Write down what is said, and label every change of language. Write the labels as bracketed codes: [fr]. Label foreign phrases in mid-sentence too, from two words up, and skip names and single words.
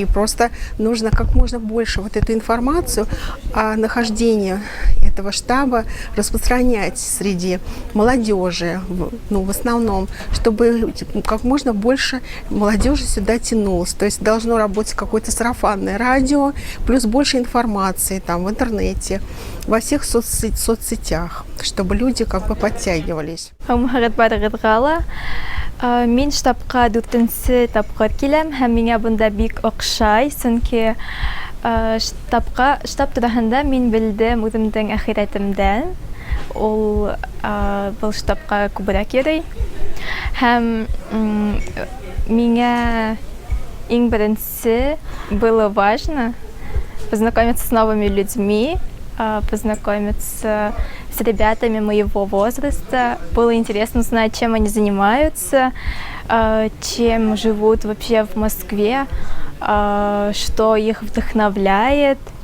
[ru] Просто нужно как можно больше вот эту информацию о нахождении этого штаба распространять среди молодежи, в основном, чтобы как можно больше молодежи сюда тянулось. То есть должно работать какое-то сарафанное радио, плюс больше информации там в интернете, во всех соцсетях, чтобы люди как бы подтягивались. [tt] Мин штабка 4-нче тапкыр киләм һәм миңа бунда бик охшай, чөнки штаб турында мин белдем үземнең ахиратымдан. Ул был штабка күбрәк йөри. Һәм миңа иң беренче [ru] было важно познакомиться с новыми людьми, познакомиться с ребятами моего возраста. Было интересно узнать, чем они занимаются, чем живут вообще в Москве, что их вдохновляет.